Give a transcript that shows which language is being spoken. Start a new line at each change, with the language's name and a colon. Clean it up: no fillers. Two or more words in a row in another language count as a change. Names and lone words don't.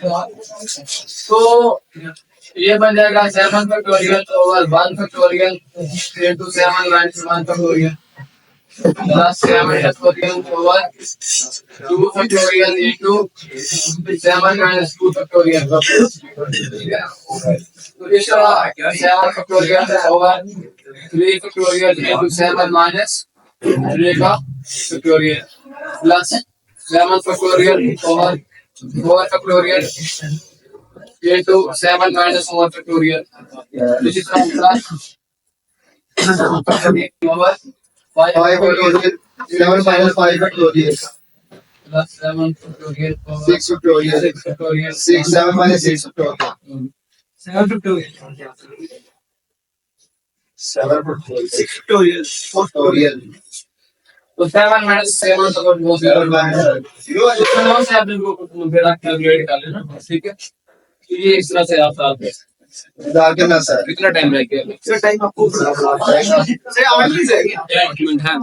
Hindi: तो ये बन जाएगा
English: 7 factorial over 1 factorial into 7 minus 1 factorial plus 7 factorial over 2 factorial into 7 minus 2 factorial.
Hindi: तो इस तरह
English: 7 factorial over 3 factorial into 7 minus 3 का factorial plus 7 factorial over 4 factorial into 7 minus 1 factorial, which is from plus over 5 factorial 7 minus 5 factorial plus 7 factorial over 6 factorial 6 factorial 6 7 minus 6 factorial 7 factorial 7 factorial 6 factorial factorial
Hindi: तो 7 minus 7 तो वो
English: 7 minus 0
Hindi: तो से आप इनको मेरा कैलकुलेट कर लेना, ठीक है। तो ये इस तरह से आप साथ में आगे ना सर कितना टाइम लग गया? सर टाइम आपको सर 8 मिनट है क्या? क्या डॉक्यूमेंट है?